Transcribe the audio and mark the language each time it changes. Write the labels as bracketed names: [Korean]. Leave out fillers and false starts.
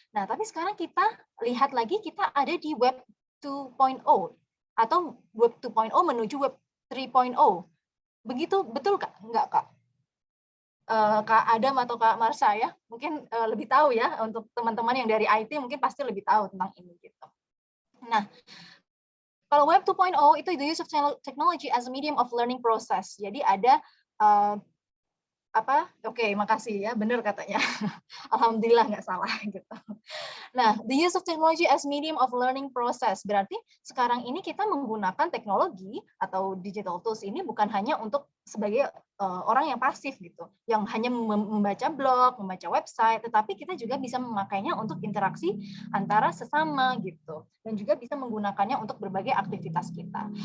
[Indonesian] Nah, tapi sekarang kita lihat lagi kita ada di web 2.0 atau web 2.0 menuju web 3.0. Begitu betul Kak? Enggak Kak? Kak Adam atau Kak Marsha ya, mungkin lebih tahu ya, untuk teman-teman yang dari IT mungkin pasti lebih tahu tentang ini gitu. Nah, kalau Web 2.0 itu [English] the use of technology as a medium of learning process. [Indonesian] Jadi ada Oke, makasih ya, benar katanya. Alhamdulillah nggak salah gitu. Nah, [English] the use of technology as medium of learning process [Indonesian] berarti sekarang ini kita menggunakan teknologi atau digital tools ini bukan hanya untuk sebagai orang yang pasif gitu, yang hanya membaca blog, membaca website, tetapi kita juga bisa memakainya untuk interaksi antara sesama gitu, dan juga bisa menggunakannya untuk berbagai aktivitas kita.